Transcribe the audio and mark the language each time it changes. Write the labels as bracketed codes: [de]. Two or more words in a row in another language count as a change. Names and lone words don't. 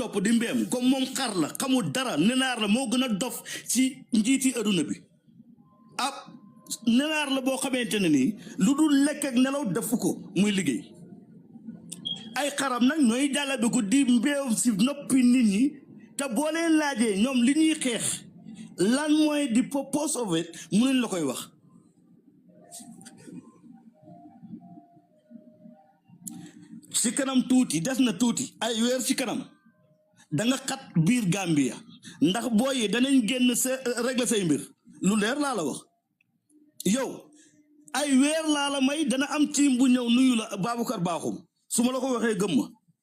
[wo] topp di mbeem comme moom xar la xamul dara nenaar la moo gën a dof ci njiiti aduna bi ab nenaar la boo xamante ne nii lu dul lekk ak nelaw def ko muy liggéey ay xaram nag ñooy jàllabe ko di mbeew si noppi nit ñi te boo leen laajee ñoom li ñuy xeex lan mooy di [en] purpose of it [wo] mu leen la koy wax ci kanam tuuti des na tuuti ay weer ci kanam da nga xat biir Gambia ndax booy yi danañ génn sa régler say mbir lu leer laa la wax yow ay weer laa la may dana am tiim bu ñëw nuyu la Baboucarr Bakhoum su ma la ko waxee gëm ma